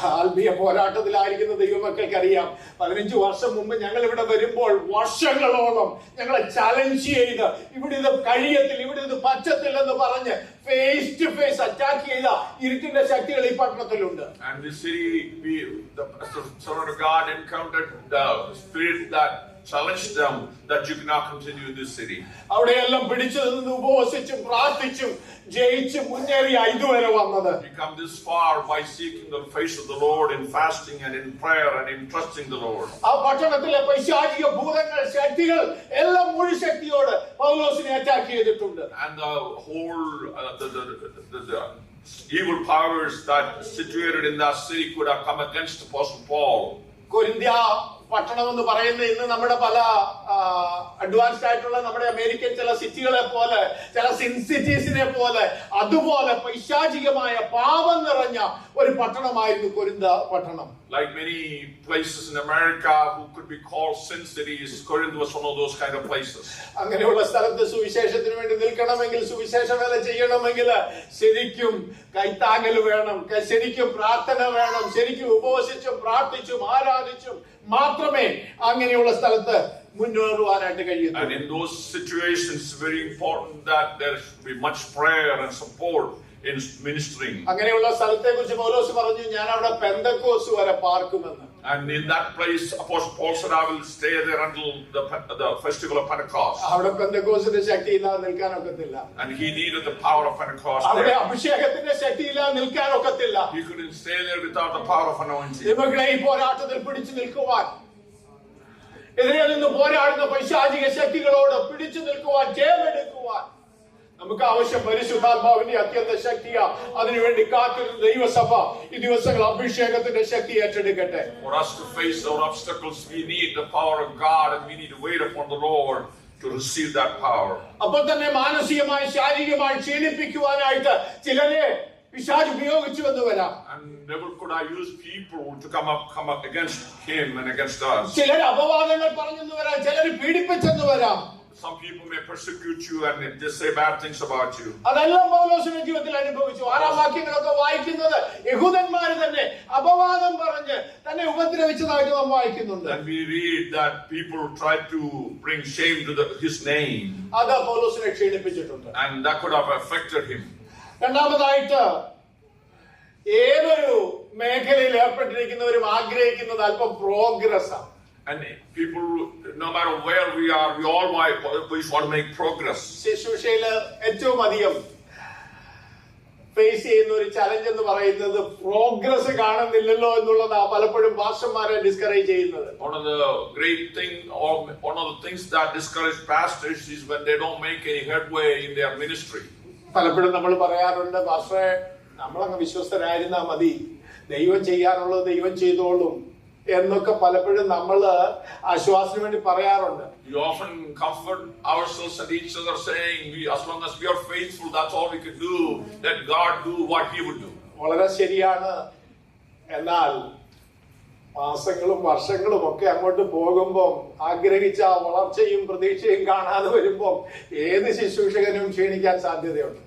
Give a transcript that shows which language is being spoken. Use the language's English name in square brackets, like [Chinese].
[Malayalam] ആത്മീയ പോരാട്ടത്തിലായിരിക്കുന്ന ദൈവമക്കൾക്ക് അറിയാം. 15 വർഷം മുമ്പ് ഞങ്ങൾ ഇവിടെ വരുമ്പോൾ വർഷങ്ങളോളം ഞങ്ങളെ ചലഞ്ച് ചെയ്ത് ഇവിടെ ഇത് കഴിയത്തില്ല, ഇവിടെ ഇത് പറ്റത്തില്ലെന്ന് പറഞ്ഞ് [English] face to face attack [Malayalam] ചെയ്ത ഇരുട്ടിന്റെ ശക്തികൾ ഈ പട്ടണത്തിലുണ്ട്. [English] And this city, the servant of God encountered the spirit that challenged them that you cannot continue in this city. [Malayalam] അവിടെയെല്ലാം പിടിച്ചു നിന്ന് ഉപവസിച്ചും പ്രാർത്ഥിച്ചും ജയിച്ച് മുന്നേറിയ ഇതുവരെ വന്നത്. [English] We come this far by seeking the face of the Lord in fasting and in prayer and in trusting the Lord. [Malayalam] ആ പട്ടണത്തിലെ പൈശാചിക ഭൂതങ്ങൾ, ശക്തികൾ എല്ലാം മുഴു ശക്തിയോട് പൗലോസിനെ അറ്റാക്ക് ചെയ്തിട്ടുണ്ട്. [English] And the whole the evil powers that situated in that city could have come against Apostle Paul. [Malayalam] കൊരിന്ത്യ പട്ടണം എന്ന് പറയുന്നത് ഇന്ന് നമ്മുടെ പല അഡ്വാൻസ്ഡ് ആയിട്ടുള്ള നമ്മുടെ അമേരിക്കൻ ചില സിറ്റികളെ പോലെ, ചില സിറ്റീസിനെ പോലെ, അതുപോലെ പൈശാചികമായ പാപം നിറഞ്ഞ ഒരു പട്ടണമായിരുന്നു കൊരിന്ത പട്ടണം. [English] Like many places in America who could be called sin cities, Corinth was one of those kind of places. [Malayalam] അങ്ങനെയുള്ള സ്ഥലത്ത് സുവിശേഷത്തിന് വേണ്ടി നിൽക്കണമെങ്കിൽ, സുവിശേഷ വേല ചെയ്യണമെങ്കിൽ ശരിക്കും കൈത്താങ്ങൽ വേണം, ശരിക്കും പ്രാർത്ഥന വേണം, ശരിക്കും ഉപവസിച്ചും പ്രാർത്ഥിച്ചും ആരാധിച്ചും മാത്രമേ അങ്ങനെയുള്ള സ്ഥലത്ത് മുന്നേറുവാനായിട്ട് കഴിയൂ. [English] And in those situations it's very important that there should be much prayer and support in ministering. [Malayalam] അങ്ങനെയുള്ള സ്ഥലത്തെക്കുറിച്ച് പൗലോസ് പറഞ്ഞു ഞാൻ അവിടെ പെന്തക്കോസ് വരെ പാർക്കുമെന്ന്. [English] And in that place Apostle Paul said I will stay there until the festival of Pentecost. [Malayalam] അവിടെ പെന്തക്കോസിന്റെ ശക്തി ഇല്ലാതെ നിൽക്കാനൊക്കത്തില്ല. [English] And he needed the power of Pentecost. [Malayalam] അവിടെ അഭിഷേകത്തിന്റെ ശക്തി ഇല്ലാതെ നിൽക്കാനൊക്കത്തില്ല. [English] He couldn't stay there without the power of anointing. [Malayalam] ഇവരുടെ ഈ പോരാട്ടത്തിൽ പിടിച്ചു നിൽക്കുവാൻ എതിരെ നിന്ന് പോരാടുന്ന പൈശാചിക ശക്തികളോട് പിടിച്ചു നിൽക്കുവാൻ, ജയമെടുക്കുവാൻ നമുക്ക് ആവശ്യം പരിശുദ്ധാത്മാവിന്റെ അത്യന്ത ശക്തിയാ. അതിനുവേണ്ടി കാത്തിരുന്ന ദൈവസഭ ഈ ദിവസങ്ങൾ അഭിഷേകത്തിന്റെ ശക്തി ഏറ്റെടുക്കട്ടെ. [English] For us to face our obstacles, we need the power of God, and we need to wait upon the Lord to receive that power. [Malayalam] അപ്പോൾ തന്നെ മാനസികമായി ശാരീരികമായി ക്ഷീണിപ്പിക്കുവാനായിട്ട് ചിലരെ പിശാച് ഉപയോഗിച്ചു എന്ന് വരാം. [English] And never could I use people to come up against him and against us. [Malayalam] ചിലർ അപവാദങ്ങൾ പറഞ്ഞെന്ന് വരാം, ചിലർ പീഡിപ്പിച്ചെന്ന് വരാം. [English] Some people may persecute you and they say bad things about you. [Malayalam] അതെല്ലാം പൗലോസിന്റെ ജീവിതത്തിൽ അനുഭവിച്ചു. 6 വാക്യങ്ങളൊക്കെ വായിക്കുന്നത് യഹൂദന്മാര് തന്നെ അപവാദം പറഞ്ഞ് തന്നെ ഉപദ്രവിച്ചതായിട്ട് നാം വായിക്കുന്നുണ്ട്. [English] And we read that people tried to bring shame to his name. [Malayalam] അത് പൗലോസിനെ ക്ഷീണിപ്പിച്ചിട്ടുണ്ട്. [English] And that could have affected him. [Malayalam] രണ്ടാമതായിട്ട് ഏതൊരു മേഖലയിൽ ഏർപ്പെട്ടിരിക്കുന്നവരും ആഗ്രഹിക്കുന്നത് അല്പം പ്രോഗ്രസ് ആണ്. [English] And people, no matter where we are, we all always want to make progress. [Malayalam] ശുശ്രൂഷയിൽ ഏറ്റവും അധികം ഫേസ് ചെയ്യുന്ന ഒരു ചലഞ്ച് എന്ന് പറയുന്നത് പ്രോഗ്രസ് കാണുന്നില്ലല്ലോ എന്നുള്ളതാ പലപ്പോഴും പാസ്റ്റർമാരെ ഡിസ്കറേജ് ചെയ്യുന്നത്. [English] One of the great thing, or one of the things that discourage pastors is when they don't make any headway in their ministry. [Malayalam] പലപ്പോഴും നമ്മൾ പറയാറുണ്ട്, പാസ്റ്ററെ നമ്മളങ്ങ് വിശ്വസ്തരായിരുന്നാ മതി, ദൈവം ചെയ്യാനുള്ളത് ദൈവം ചെയ്തോളും എന്നൊക്കെ പലപ്പോഴും നമ്മൾ ആശ്വാസത്തിന് വേണ്ടി പറയാറുണ്ട്. [English] We often comfort ourselves and each other saying, as long as we are faithful, that's all we can do. Let God do what He would do. [Malayalam] വളരെ ശരിയാണ്. എന്നാൽ മാസങ്ങളും വർഷങ്ങളും ഒക്കെ അങ്ങോട്ട് പോകുമ്പോൾ ആഗ്രഹിച്ച വളർച്ചയും പ്രതീക്ഷയും കാണാതെ വരുമ്പോൾ ഏത് ശുശ്രൂഷകനും ക്ഷീണിക്കാൻ സാധ്യതയുണ്ട്.